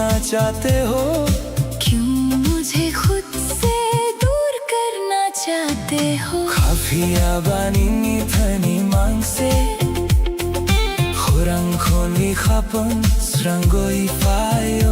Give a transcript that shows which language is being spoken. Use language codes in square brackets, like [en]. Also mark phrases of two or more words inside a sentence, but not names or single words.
[hi] चाहते हो? क्यों मुझे खुद से दूर करना चाहते हो? [trp] Kafia banini thani mangse Khurang khoni khapan srangoi fayo